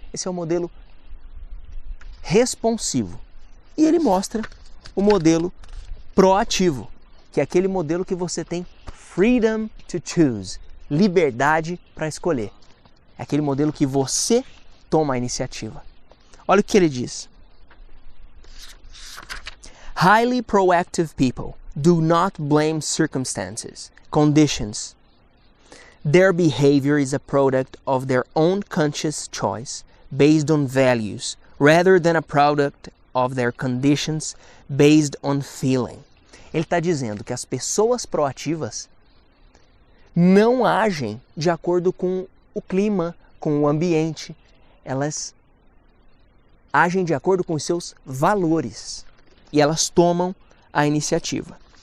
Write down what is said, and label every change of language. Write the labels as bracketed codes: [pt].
[pt] Esse é o modelo responsivo. E ele mostra o modelo proativo, que é aquele modelo que você tem [en] freedom to choose, [pt] liberdade para escolher. É aquele modelo que você toma a iniciativa. Olha o que ele diz. [en] Highly proactive people do not blame circumstances, conditions. Their behavior is a product of their own conscious choice based on values, rather than a product of their conditions based on feeling. [pt] Ele está dizendo que as pessoas proativas não agem de acordo com o clima, com o ambiente. Elas agem de acordo com os seus valores e elas tomam a iniciativa.